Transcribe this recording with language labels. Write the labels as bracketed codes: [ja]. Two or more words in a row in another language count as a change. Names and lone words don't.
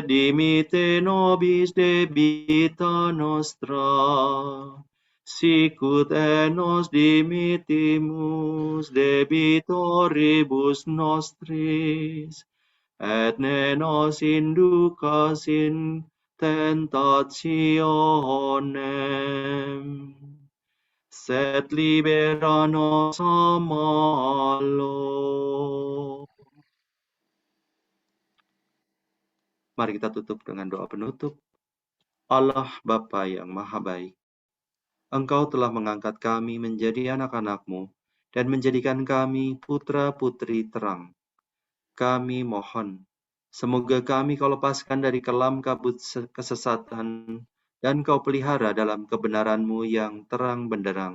[la] dimitte nobis debita nostra, sicut et nos dimittimus debitoribus nostris, et ne nos inducas in tentationem, sed libera nos a malo. [id] Mari kita tutup dengan doa penutup. Allah Bapa yang Maha Baik, Engkau telah mengangkat kami menjadi anak-anak-Mu dan menjadikan kami putra-putri terang. Kami mohon, semoga kami Kau lepaskan dari kelam kabut kesesatan dan Kau pelihara dalam kebenaran-Mu yang terang benderang.